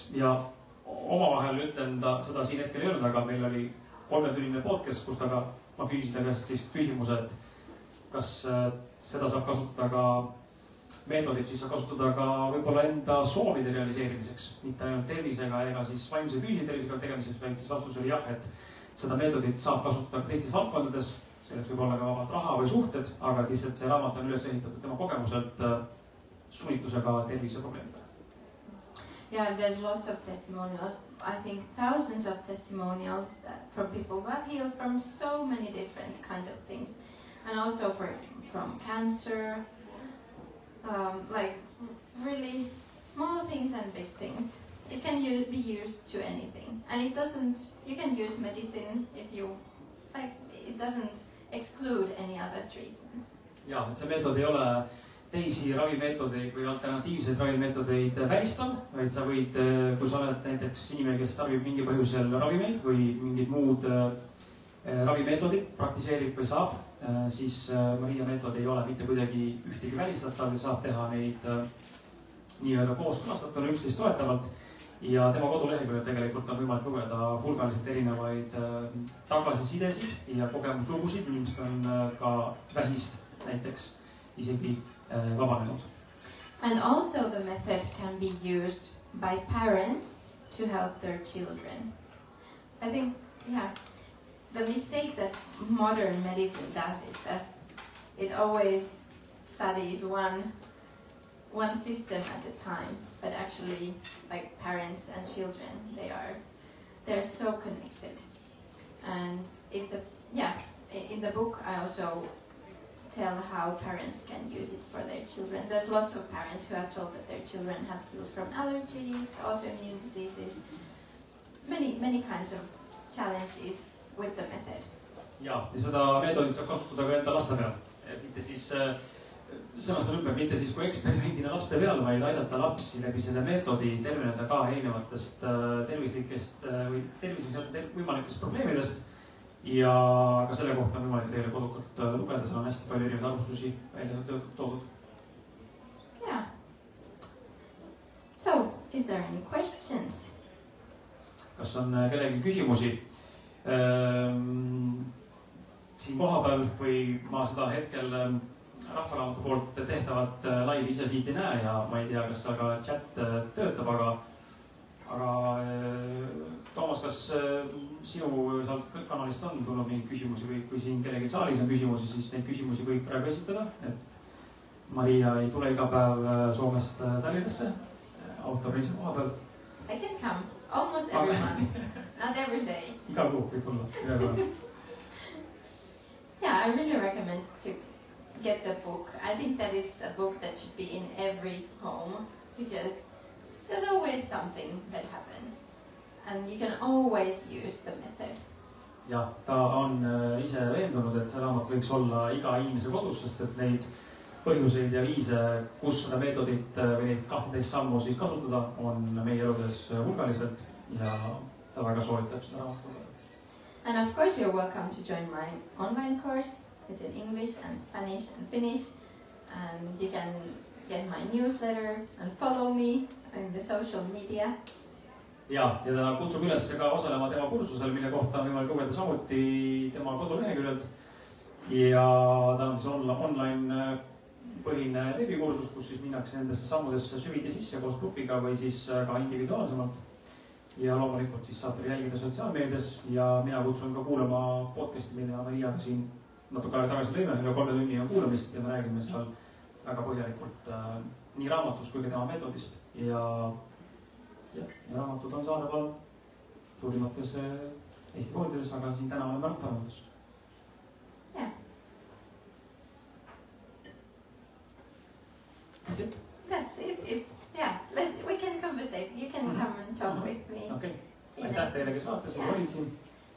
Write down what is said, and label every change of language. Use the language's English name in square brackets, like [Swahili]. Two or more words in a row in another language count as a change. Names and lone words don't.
[Estonian] Ja omavahel ütlen seda siin hetkel ei olnud, aga meil oli 3-tunnine podcast, kus ma küsisin ta käest siis küsimuse, et kas seda saab kasutada ka meetodit, siis saab kasutada ka võib-olla enda soovide realiseerimiseks, mitte ainult tervisega ega siis vaimse füüsilise tervisega tegemiseks, vaid siis vastus oli jah, et seda meetodit saab kasutada ka teistes valdkondades. Selleks võib olla ka vabalt raha või suhted, aga lihtsalt see raamat on üles ehitatud tema kogemuselt sunnitlusega terviseprobleemidele. [English] Yeah, there's lots of testimonials. I think thousands of testimonials from people who have healed from so many different kind of things. And also from cancer, like really small things and big things. It can be used to anything. And it doesn't, you can use medicine if you, like, it doesn't exclude any other treatments. [Estonian] Ja, et see meetod ei ole teisi ravimeetodeid või alternatiivseid ravimeetodeid välistav, vaid sa võid, kui sa oled näiteks inimene, kes tarbib mingi põhjusel ravimeid või mingid muud ravimeetodid praktiseerib või saab, siis Maria meetod ei ole mitte kuidagi ühtegi välistatav ja saab teha neid nii-öelda kooskõlastatuna üksteist toetavalt. Ja tema koduleheküljel tegelikult on võimalik lugeda hulgaliselt erinevaid tagasisidesid ja kogemuslugusid, inimesed on ka vähist näiteks isegi vabanenud. [English] And also the method can be used by parents to help their children. I think, yeah, the mistake that modern medicine does it always studies one system at a time, but actually, like parents and children, they're so connected. And in the book I also tell how parents can use it for their children. There's lots of parents who have told that their children have healed from allergies, autoimmune diseases, many kinds of challenges with the method. [Estonian] Ja seda meetodit saab kasutada ka enda laste peal. Mitte siis, sõnastan ümber, mitte siis kui eksperimendina laste peal, vaid aidata lapsi läbi selle meetodi terveneda ka erinevatest tervislikest või tervislikest võimalikest probleemidest. Ja ka selle kohta on võimalik teile kodukalt lugeda, seal on hästi palju erinevaid arvustusi välja toodud. [English] Yeah. So, is there any questions? [Estonian] Kas on kellegi küsimusi? Siin kohapeal või ma seda hetkel Rahvaraamatu poolt tehtavat laivi ise siit ei näe ja ma ei tea, kas aga chat töötab, aga Toomas, kas sinu sealt kanalist on tulnud mingeid küsimusi või kui siin kellegi saalis on küsimusi, siis neid küsimusi võib praegu esitada, et Maria ei tule iga päev Soomest Tallinnasse autoreisi koha peal. [English] I can come almost every month, not every day. [Estonian] Iga kuu võib olla. [English] Yeah, I really recommend to get the book. I think that it's a book that should be in every home because there's always something that happens and you can always use the method. [Estonian] Ja, ta on ise veendunud, et see raamat võiks olla iga inimese kodus, sest et neid põhjuseid ja viise, kus seda meetodit või neid 12 sammu siis kasutada, on meie eludes hulgaliselt ja ta väga soovitab seda raamatut. [English] And of course you're welcome to join my online course. It's in English and Spanish and Finnish. And you can get my newsletter and follow me in the social media. [Estonian] Ja ta kutsub üles ka osalema tema kursusel, mille kohta on võimalik lugeda samuti tema koduleheküljelt. Ja ta on siis online põhine veebikursus, kus siis minnakse nendesse sammudesse süviti sisse koos grupiga või siis ka individuaalsemalt. Ja loomulikult siis saate jälgida sotsiaalmeedias ja mina kutsun ka kuulama podcasti, mida Mariaga siin natuke aega tagasi lõime. Üle 3 tunni on kuulamist ja me räägime seal väga põhjalikult nii raamatus kui ka tema meetodist. Ja raamatud on saadaval suurimates Eesti poodides, aga siin täna oleme Rahvaraamatus. [English] Yeah. That's it? That's it. Yeah, we can conversate. You can come and talk with me. Okay. [Estonian] Aitäh teile, kes vaatas, ma olin siin.